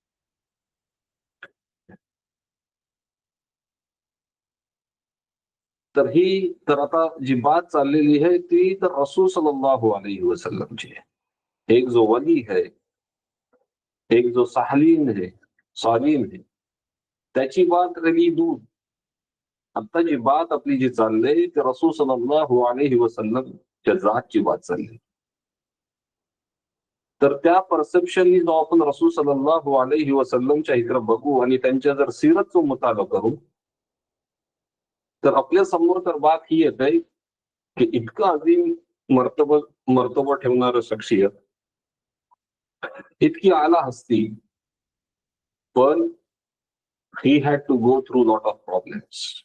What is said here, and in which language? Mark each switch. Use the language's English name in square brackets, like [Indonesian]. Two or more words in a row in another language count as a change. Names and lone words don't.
[Marathi] तर आता जी बात चाललेली आहे ती तर रसूल [Arabic] صلى الله عليه وسلم [Marathi] आहे. [Urdu] एक जो वली है, एक जो सालीन है, त्याची बात रही दूर. [Marathi] आता जी बात आपली जी चालली ते रसूल [Arabic] صلى الله عليه وسلم [Marathi] जातची बात चालली. तर त्या परसेप्शननी जो आपण रसूल [Arabic] صلى الله عليه وسلم [Marathi] इकडे बघू आणि त्यांच्या जर सीरतचा मुताला करू, तर आपल्या समोर तर बात ही येते की इतकं अजीम मर्तबा ठेवणारं शख्सियत, इतकी आला हस्ती, पण [English] he had to go through lot of problems.